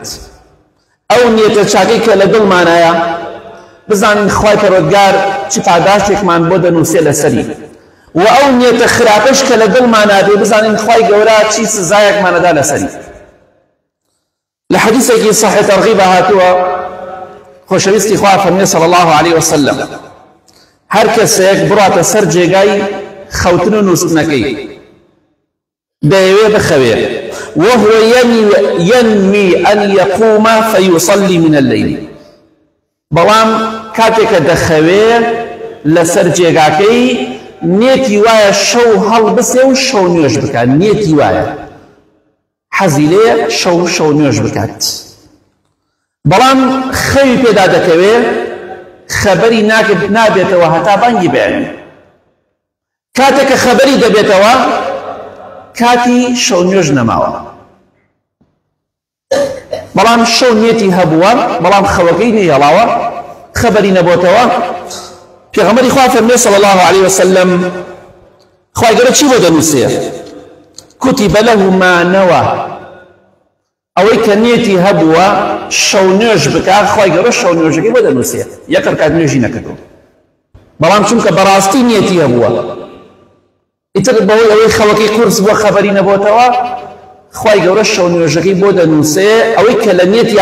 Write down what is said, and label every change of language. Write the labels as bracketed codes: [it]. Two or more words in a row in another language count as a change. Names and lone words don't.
[ckb] ئەو نیەتە چاکەی کە لە دڵمانایە بزانین خوای پەروەردگار چ پاداشتێکمان بۆ دەنووسێ لەسەری، و ئەو نیەتە خراپەش کە لە دڵمانە بێ بزانین خوای گەورە چی سزایەکمانەدا لەسەری. لە حەدیثێکی صحیح تەرغیب هاتووە، خۆشەویستی خوا فەرمێ [ar] صلی الله عليه وسلم [ckb] هەر کەسێک بڕاتە سەر جێگای خەوتن و نووستنەکەی دەیەوێ بخەوێ [ar] وهو ينوي أن يقوم فيصلي من الليل، [ckb] بەڵام کاتێکە دەخەوێ لەسەر جێگاکەی نێتی وایە شەو هەڵبسێ و شەو نوێژ بکات، نێتی وایە حەزی لێ شەو نوێژ بکات، بەڵام خەوی پێدا دەکەوێ خەبەری نابێتەوە هەتا بانگی بێنێ. کاتێکە خەبەری دەبێتەوە کاتی شەو نوێژ نەماوە، بەڵام شەو نێتی هەبووە بەڵام خەوەکەی نەهێڵاوە، خەبەری نەبووتەوە. پێغەمبەری خوا فەرمێ [ar] صلی الله عليه وسلم [ckb] خوای گەورە چی بۆ دەنووسێ؟ [ar] كتب له ما نوى، [ckb] ئەوەی کە نێتی هەبووە شەو نوێژ بکات خوای گەورە شەو نوێژەکەی بۆ دەنووسێ، یەک ڕکات نوێژی نەکردو، بەڵام چونکە بەڕاستی نێتی هەبووە ئیتر بەوەی ئەوەی خەوەکەی قورس بووە خەبەری نەبووتەوە خوای گەورە شەو نوێژەکەی بۆ دەنووسێ، ئەوەی کە لە نێتی